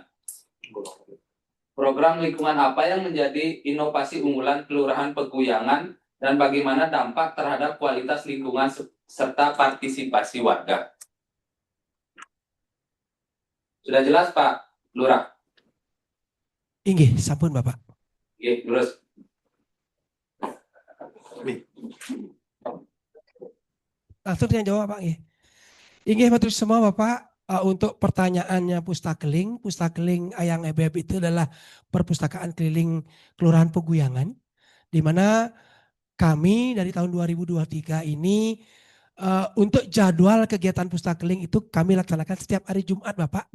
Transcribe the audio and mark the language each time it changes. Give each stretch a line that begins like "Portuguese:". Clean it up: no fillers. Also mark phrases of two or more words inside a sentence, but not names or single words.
Indonesian: Program lingkungan apa yang menjadi inovasi unggulan Kelurahan Peguyangan dan bagaimana dampak terhadap kualitas lingkungan serta partisipasi warga? Sudah jelas Pak Lurah?
Balinese: Inggih, sampun Bapak.
Indonesian: Oke, terus. Langsung saya jawab Pak.
Balinese: Inggih matur
Indonesian: semua Bapak. Untuk pertanyaannya pustakeling ayang ebet itu adalah perpustakaan keliling Kelurahan Peguyangan, di mana kami dari tahun 2023 ini untuk jadwal kegiatan pustakeling itu kami laksanakan setiap hari Jumat Bapak.